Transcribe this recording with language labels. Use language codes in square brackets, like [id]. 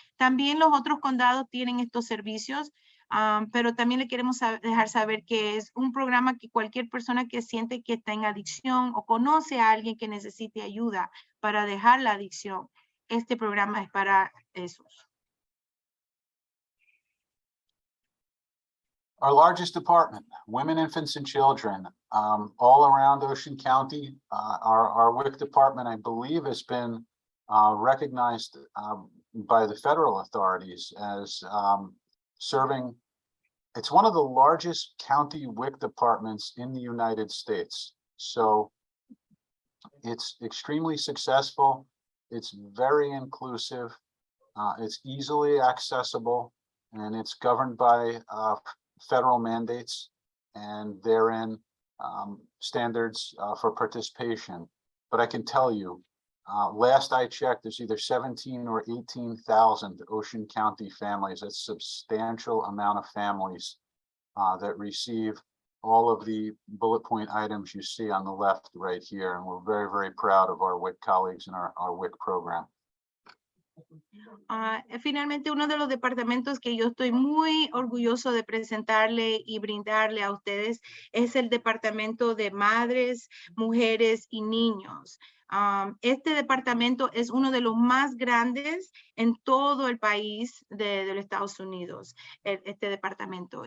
[es] También los otros condados tienen estos servicios, pero también le queremos dejar saber que es un programa que cualquier persona que siente que está en adicción o conoce a alguien que necesite ayuda para dejar la adicción, este programa es para esos. [en] Our largest department, Women, Infants, and Children, all around Ocean County. Our WIC department, I believe, has been recognized by the federal authorities as serving. It's one of the largest county WIC departments in the United States. So it's extremely successful. It's very inclusive. It's easily accessible, and it's governed by federal mandates and therein standards for participation. But I can tell you, last I checked, there's either 17 or 18,000 Ocean County families. That's a substantial amount of families that receive all of the bullet point items you see on the left right here. And we're very, very proud of our WIC colleagues and our WIC program. [es] Finalmente, uno de los departamentos que yo estoy muy orgulloso de presentarle y brindarle a ustedes es el departamento de madres, mujeres y niños. Este departamento es uno de los más grandes en todo el país de los Estados Unidos, este departamento.